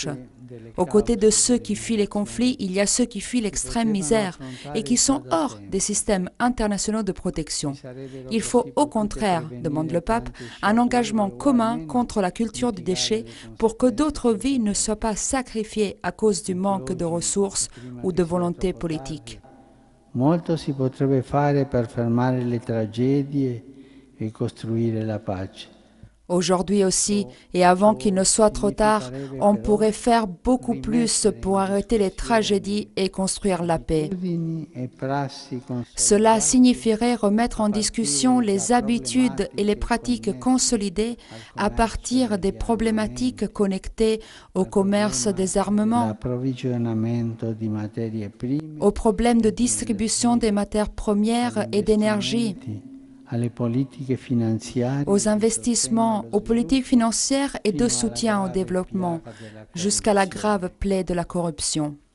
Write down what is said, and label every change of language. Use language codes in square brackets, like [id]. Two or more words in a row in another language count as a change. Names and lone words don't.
[fr] Aux côtés de ceux qui fuient les conflits, il y a ceux qui fuient l'extrême misère et qui sont hors des systèmes internationaux de protection. Il faut au contraire, demande le pape, un engagement commun contre la culture du déchet pour que d'autres vies ne soient pas sacrifiées à cause du manque de ressources ou de volonté politique. [it] Molto si potrebbe fare per fermare le tragedie e costruire la pace. [fr] Aujourd'hui aussi, et avant qu'il ne soit trop tard, on pourrait faire beaucoup plus pour arrêter les tragédies et construire la paix. Cela signifierait remettre en discussion les habitudes et les pratiques consolidées à partir des problématiques connectées au commerce des armements, aux problèmes de distribution des matières premières et d'énergie, aux investissements, aux politiques financières et de soutien au développement, jusqu'à la grave plaie de la corruption.